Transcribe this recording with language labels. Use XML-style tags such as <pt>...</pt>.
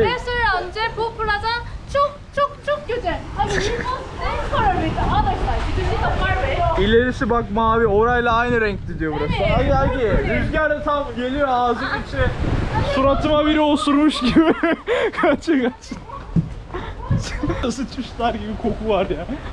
<tr>5 yıl önce bu plaza çok güzel.</tr> <en>Abi we must stand for with the other side. Because it's a highway.</en> <tr>İlerisi bak mavi, orayla aynı renkli diyor burası. Evet. Hadi. Rüzgar da tam geliyor ağzım içine. Suratıma biri osurmuş gibi. Kaçın. Sıçmışlar gibi koku var ya.</tr>